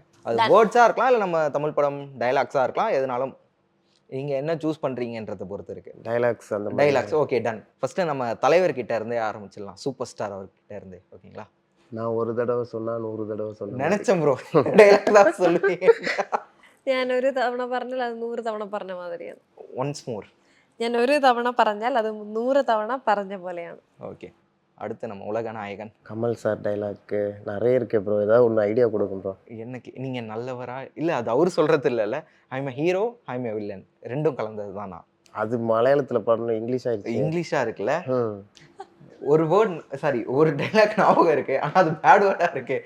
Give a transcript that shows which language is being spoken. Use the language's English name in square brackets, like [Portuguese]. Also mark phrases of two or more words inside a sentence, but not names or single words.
[Tamil] அது வேர்ட்ஸாக இருக்கலாம், இல்லை நம்ம தமிழ் படம் டைலாக்ஸாக இருக்கலாம், எதுனாலும் நீங்கள் என்ன சூஸ் பண்ணுறீங்கன்றதை பொறுத்து இருக்குது. டைலாக்ஸ் அந்த டைலாக்ஸ். [English] okay, done. [Tamil] ஃபஸ்ட்டு நம்ம தலைவர்கிட்ட இருந்தே ஆரம்பிச்சிடலாம், [English] super star [Tamil] அவர்கிட்ட இருந்து. ஓகேங்களா? நான் ஒரு தடவை சொன்னால் 100 தடவை சொன்னேன் நினைச்சேன் ப்ரோ. டைலாக் தான் சொல்லுவீங்க. [Malayalam] ഞാൻ ഒരു തവണ പറഞ്ഞാൽ അത് 100 തവണ പറഞ്ഞ മാതിരിയാണ്. [English] once more. [Malayalam] ഞാൻ ഒരു തവണ പറഞ്ഞാൽ അത് 100 തവണ പറഞ്ഞ പോലെയാണ്. [Tamil] ஓகே, அடுத்து நம்ம உலக நாயகன். கமல் சார் டைலாக்கு நிறைய இருக்கு ப்ரோ. ஏதாவது ஒன்று ஐடியா கொடுக்கும் ப்ரோ. என்னக்கு நீங்க நல்லவரா இல்ல, அது அவரு சொல்றது இல்லைல்ல. [English] I'm hero, I'm a villain, [Tamil] ரெண்டும் கலந்தது தான் நான். அது மலையாளத்தில் பண்ணணும், இங்கிலீஷ் ஆயிடுச்சு. இங்கிலீஷா இருக்குல்ல, ம். ஒரு வேர்ட் சாரி ஒரு டைலாக் ஞாபகம் இருக்கு, ஆனா அது [English] bad worda [Tamil] இருக்கு.